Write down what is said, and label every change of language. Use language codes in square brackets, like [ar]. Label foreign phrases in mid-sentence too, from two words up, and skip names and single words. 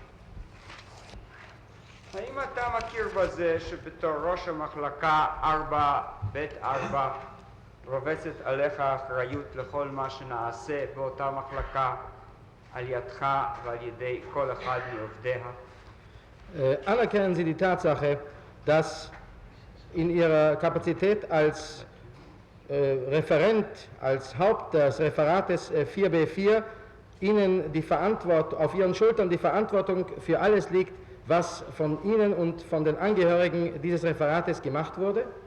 [he] האם אתה מכיר בזה שבתור ראש המחלקה 4ב4 רובצת עליך אחריות לכל מה שנעשה באותה מחלקה על ידך ועל ידי כל אחד מעובדיה? [de] Anerkennen Sie die Tatsache, dass in Ihrer Kapazität als Referent, als Haupt des Referates 4b4 Ihnen auf Ihren Schultern die Verantwortung für alles liegt, was von Ihnen und von den Angehörigen dieses Referates gemacht wurde?